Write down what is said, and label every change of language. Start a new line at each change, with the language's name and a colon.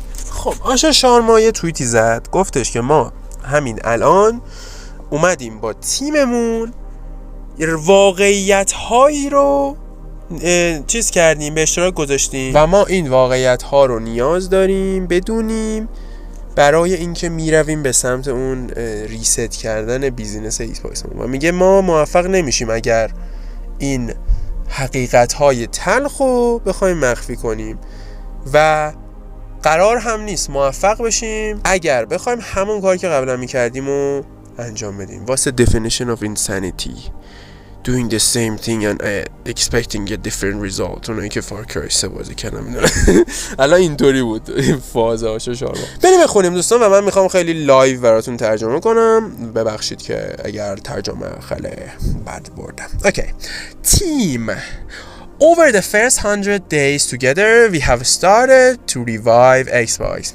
Persian: خب آشا شارما یه توییتی زد، گفتش که ما همین الان اومدیم با تیممون واقعیت هایی رو چیز کردیم، به اشتراک گذاشتیم و ما این واقعیت ها رو نیاز داریم بدونیم برای اینکه میرویم به سمت اون ریست کردن بیزینس ایکسپایس. و میگه ما موفق نمیشیم اگر این حقیقت‌های تلخ رو بخوایم مخفی کنیم و قرار هم نیست موفق بشیم اگر بخوایم همون کاری که قبلا میکردیم رو انجام بدیم.
English: What's the definition of insanity? Doing the same thing and expecting a different result.
Persian: اونایی که فارکرای 3 بازی کردن میدونن. الان اینطوری بود این فازهاشو شارما. بریم بخونیم دوستان و من میخوام خیلی لایو براتون ترجمه کنم. ببخشید که اگر ترجمه خیلی بد بردم.
English: Okay. Team Over the first 100 days together, we have started to revive Xbox.